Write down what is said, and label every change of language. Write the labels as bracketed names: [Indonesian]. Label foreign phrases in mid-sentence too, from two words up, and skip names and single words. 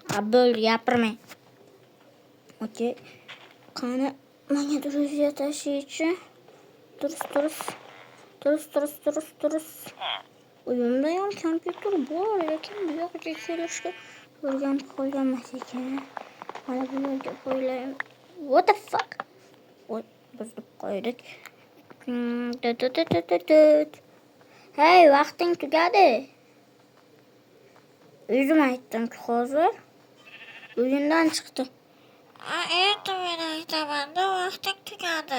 [Uzbek] Bo'ldi, gapirmang. Okay. Qani, menga Druziya tashiychi. Durust. Uyimda ham kompyuter bor, lekin bu yoqqa kelishga o'rganib qolganmas ekan. Mana bu yerga qo'yaylik. [English] What the fuck? [Uzbek] Voy, buzib qo'ydik. Hey, vaqting tugadi. O'zim aytdim-ku hozir. Uyindan chiqdi. Endi men aytaman-da, vaqting tugadi.